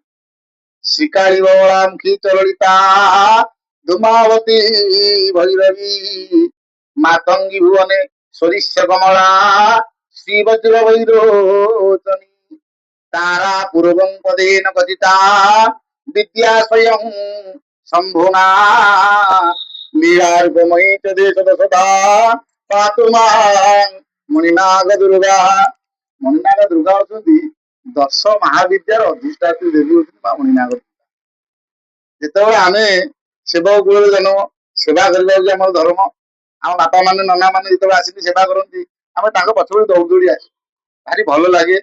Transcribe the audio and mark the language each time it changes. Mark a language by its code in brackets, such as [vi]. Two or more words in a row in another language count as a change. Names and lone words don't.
[sa] ଶ୍ରୀକାଳୀ ବଳରାମୁଖୀ ଚରଳିତା ଧୂମାବତୀ ଭୈରବୀ ମାତଙ୍ଗୀ ଭୁବନେ ସରିଷ କମଳା ଶ୍ରୀ ବଜ୍ର ବୈରୋଚନୀ ତାରା ପୂର୍ବଂ ପଦେନ କଥିତା ବିଦ୍ୟା ସ୍ୱୟଂ ଶମ୍ଭୁନା লীଳାর্ঘময়ী চ দেশ দশধা পাতু মাং মণিନାଗ ଦୁର୍ଗା। [or] ମଣିନାଗ ଦୁର୍ଗା ହଉଛନ୍ତି 10 ମହାବିଦ୍ୟାର ଅଧିଷ୍ଠାତ୍ରୀ ଦେବୀ ହଉଛନ୍ତି ମା ମଣିନାଗ ଦୁର୍ଗା। ଯେତେବେଳେ ଆମେ ସେବକ କୂଳରେ ଜନ୍ମ, ସେବା କରିବା ହଉଛି ଆମର ଧର୍ମ। ଆମ ବାପା ମାନେ ନନା ମାନେ ଯେତେବେଳେ ଆସିକି ସେବା କରନ୍ତି ଆମେ ତାଙ୍କ ପଛରେ ଦୌଡ଼ି ଦୌଡ଼ି ଆସୁ, ଭାରି ଭଲ ଲାଗେ।